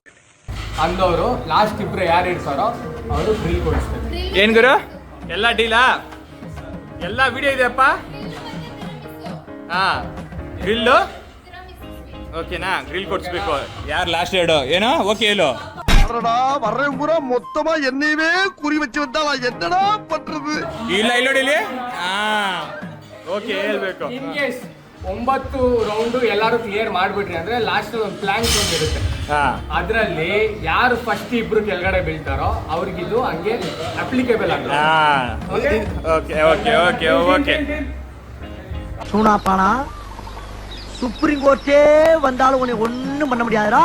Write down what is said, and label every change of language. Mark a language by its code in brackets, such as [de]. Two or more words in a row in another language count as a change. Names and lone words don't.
[kn] ಅಂದವರು ಲಾಸ್ಟ್ ಇಬ್ರು ಯಾರು ಇರ್ತಾರೋ ಅವರು ಗ್ರಿಲ್ ಕೊಡಿಸ್ತಾರೆ. ಏನ್ ಗುರು ಎಲ್ಲ ಡೀಲಾ? ಎಲ್ಲ ವಿಡಿಯೋ ಇದೆಯಪ್ಪ. ಹಾ, ಗ್ರಿಲ್ಲು ಓಕೆನಾ? ಗ್ರಿಲ್ ಕೊಡಿಸ್ಬೇಕು. ಯಾರು ಲಾಸ್ಟ್ ಎರಡು ಏನೋ ಓಕೆ ಹೇಳು. [ta] மொத்தமா என்னையவே குறி வச்சு வந்தா நான் என்னடா பண்றது? [kn] ಇಲ್ಲ ನೋಡಿ ಇಲ್ಲಿ. ಹಾ ಓಕೆ ಹೇಳ್ಬೇಕು. [en] in case [kn] 9 ರೌಂಡು ಎಲ್ಲರೂ ಕ್ಲಿಯರ್ ಮಾಡ್ಬಿಟ್ರಿ ಅಂದ್ರೆ ಲಾಸ್ಟ್ ಒಂದು ಪ್ಲಾಂಕ್ ಒಂದು ಇರುತ್ತೆ. ಅದರಲ್ಲಿ ಯಾರು ಫಸ್ಟ್ ಇಬ್ರು ಕೆಳಗಡೆ ಬೀಳ್ತಾರೋ ಅವ್ರಿಗಿದು ಹಂಗೆ ಅಪ್ಲಿಕೇಬಲ್ ಆಗುತ್ತೆ. [en] okay okay okay okay. [ta] சூனாப்பானா சுப்ரீம் கோர்ட்டே வந்தாலும் உன்னை ஒண்ணும் பண்ண முடியாதுடா.